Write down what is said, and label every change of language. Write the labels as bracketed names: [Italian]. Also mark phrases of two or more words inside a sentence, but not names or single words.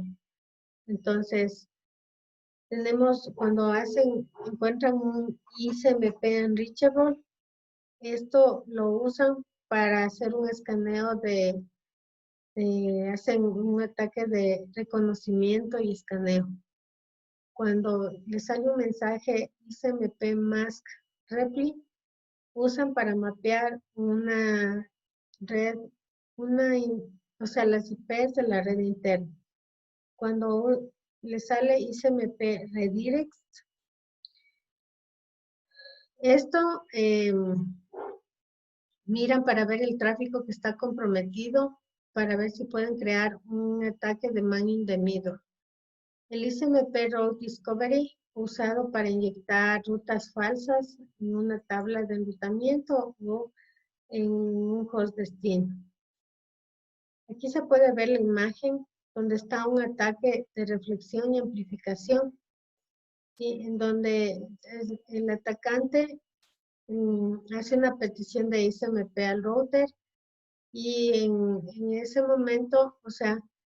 [Spanish] Entonces, cuando encuentran un [English] ICMP unreachable, [Spanish] esto lo usan para hacer un escaneo hacen un ataque de reconocimiento y escaneo. Cuando les sale un mensaje [English] ICMP mask repli, [Spanish] usan para mapear una red, o sea, las IPs de la red interna. Cuando les sale [English] ICMP redirects, [Spanish] esto miran para ver el tráfico que está comprometido, para ver si pueden crear un ataque de [English] man in the middle. [Spanish] El [English] ICMP Route Discovery, [Spanish] usado para inyectar rutas falsas en una tabla de enrutamiento o en un host destino. Aquí se puede ver la imagen donde está un ataque de reflexión y amplificación, y en donde el atacante hace una petición de ICMP al router y en ese momento, o sea,